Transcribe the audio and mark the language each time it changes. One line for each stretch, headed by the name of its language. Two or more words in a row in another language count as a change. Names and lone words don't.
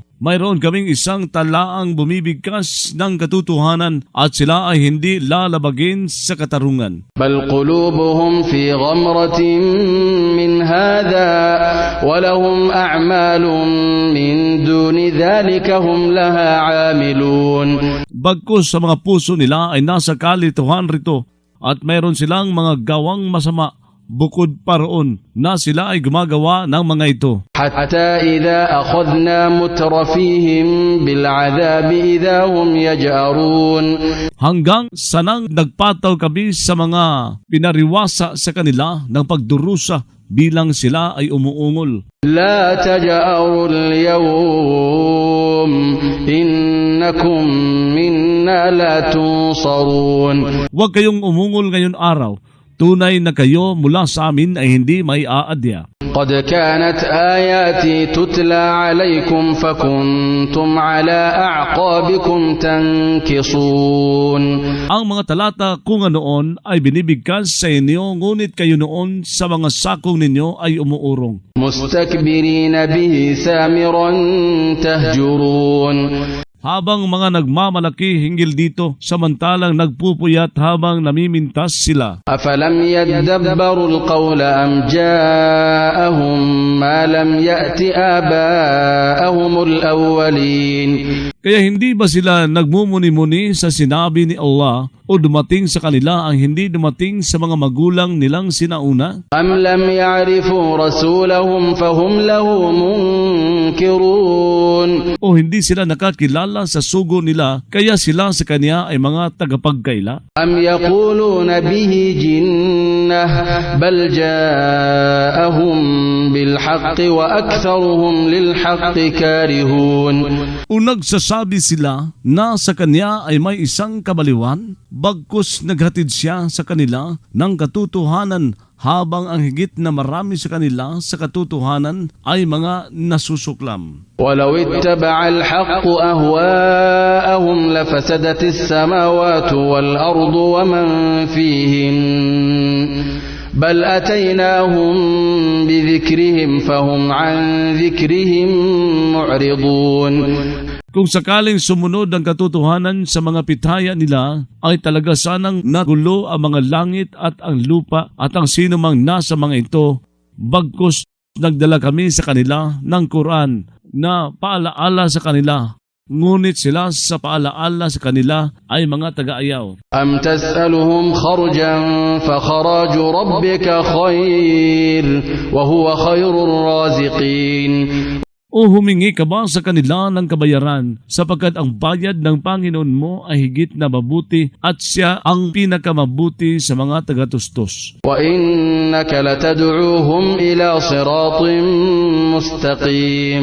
Filipino: Mayroon kaming isang talaang bumibigkas ng katotohanan at sila ay hindi lalabagin sa katarungan.
Arabic: بل قلوبهم في غمرة من هذا ولهم أعمال من دون ذلك هم لها عاملون
Filipino: Bagkus sa mga puso nila ay nasa kalituhan rito at mayroon silang mga gawang masama bukod pa roon na sila ay gumagawa ng mga ito.
Arabic: حتى إذا أخذنا مترفيهم بالعذاب إذا هم يجأرون
Filipino: Hanggang sanang nagpataw kami sa mga pinariwasa sa kanila ng pagdurusa bilang sila ay umuungol.
Arabic: لا تجأروا اليوم إنكم منا لا تنصرون
Filipino: Huwag kayong umungol ngayon araw. Tunay na kayo mula sa amin ay hindi may aadya.
Arabic: قد كانت آياتي تتلى عليكم فكنتم على أعقابكم تنكصون
Filipino: Ang mga talata kung noon ay binibigkas sa inyo, ngunit kayo noon sa mga sakong ninyo ay umuurong.
Arabic: مستكبرين به سامرا تهجرون
Filipino: Habang mga nagmamalaki hinggil dito, samantalang nagpupuyat habang namimintas sila.
Arabic: أفلم يدبروا القول أم جاءهم ما لم يأت آباءهم الأولين
Filipino: Kaya hindi ba sila nagmumuni-muni sa sinabi ni Allah o dumating sa kanila ang hindi dumating sa mga magulang nilang sinauna?
Arabic: أم لم يعرفوا رسولهم فهم له منكرون
Filipino: O hindi sila nakakilala sa sugo nila kaya sila sa kanya ay mga tagapagkaila?
Arabic: أم يقولون به جنة بل جاءهم بالحق وأكثرهم للحق كارهون
Filipino: O nagsasabi sila na sa kanya ay may isang kabaliwan, bagkus naghatid siya sa kanila ng katotohanan habang ang higit na marami sa kanila sa katotohanan ay mga nasusuklam.
Arabic: ولو اتبع الحق أهواءهم لفسدت السماوات والأرض ومن فيهن بل أتيناهم بذكرهم فهم عن ذكرهم معرضون
Filipino: Kung sakaling sumunod ang katotohanan sa mga pitaya nila, ay talaga sanang nagulo ang mga langit at ang lupa at ang sino mang nasa mga ito. Bagkus nagdala kami sa kanila ng Quran na paalaala sa kanila. Ngunit sila sa paalaala sa kanila ay mga taga-ayaw.
Arabic: أم تسألهم خرجا فخراج ربك خير وهو خير الرازقين
Filipino: O O humingi ka ba sa kanila ng kabayaran sapagkat ang bayad ng Panginoon mo ay higit na mabuti at siya ang pinakamabuti sa mga tagatustos.
Arabic: وإنك لتدعوهم إلى صراط مستقيم.